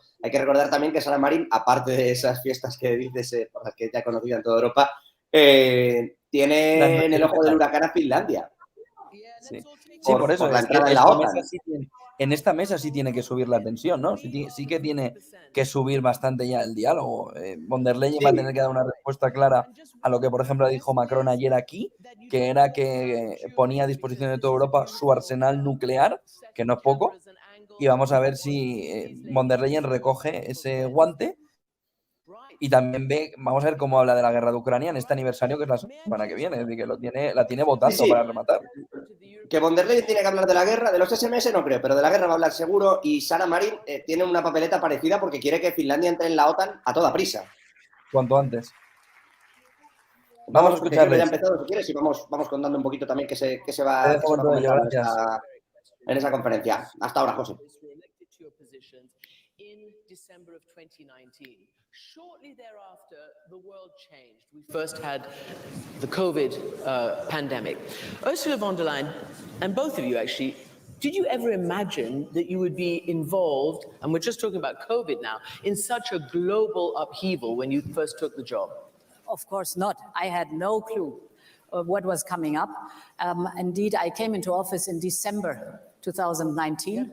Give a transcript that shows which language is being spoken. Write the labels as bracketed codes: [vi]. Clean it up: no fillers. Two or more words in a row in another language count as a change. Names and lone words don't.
[es] Hay que recordar también que Sanna Marin, aparte de esas fiestas que dices por las que te ha conocido en toda Europa, tiene en el ojo del huracán a Finlandia. Sí, por eso. Por la entrada en la OTAN. En esta mesa sí tiene que subir la tensión, ¿no? Sí que tiene que subir bastante ya el diálogo. Von der Leyen va a tener que dar una respuesta clara a lo que, por ejemplo, dijo Macron ayer aquí, que era que ponía a disposición de toda Europa su arsenal nuclear, que no es poco, y vamos a ver si Von der Leyen recoge ese guante. Y también vamos a ver cómo habla de la guerra de Ucrania en este aniversario, que es la semana que viene, es decir, que la tiene votando para rematar. Que Von der Leyen tiene que hablar de la guerra, de los SMS no creo, pero de la guerra va a hablar seguro, y Sanna Marin tiene una papeleta parecida porque quiere que Finlandia entre en la OTAN a toda prisa. Cuanto antes. Vamos a escucharle. Ya ha empezado, si quieres, y vamos contando un poquito también qué se va a comentar en esa conferencia. Hasta ahora, José. [en] Shortly thereafter, the world changed. We first had the COVID pandemic. Ursula von der Leyen, and both of you actually, did you ever imagine that you would be involved, and we're just talking about COVID now, in such a global upheaval when you first took the job? Of course not. I had no clue what was coming up. Indeed, I came into office in December 2019.